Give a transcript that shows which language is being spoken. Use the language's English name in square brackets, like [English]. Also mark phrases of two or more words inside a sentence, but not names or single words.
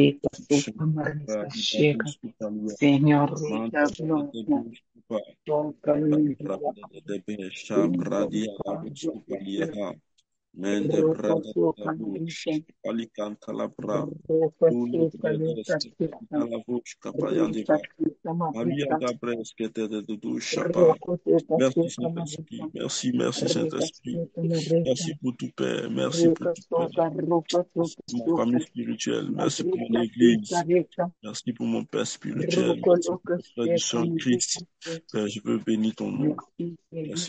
[French] Rika Supa Marisa Sheka, Senor Rika Blanca, Tonka Lindra, Mende Roka brada da Suka bush, Marisa, alicanta la bra, Roka tuli Suka bredes, Lika Suka, la bush, Rika capayandiva, Suka Maria Marisa, Gabres, que te de chapa. Roka Suka Merci Suka Marisa, Saint-Esprit, merci, merci Rika Saint-Esprit, Suka Marisa, merci pour tout Père, merci pour Rika tout Père, Suka, Roka merci Suka pour ma Suka, famille spirituelle, merci pour mon Marika Suka église, Rika, merci pour mon Père spirituel, Roko merci pour Loka mon frère du Suka Saint-Christ. Marisa, Père, je veux bénir ton nom. merci Merci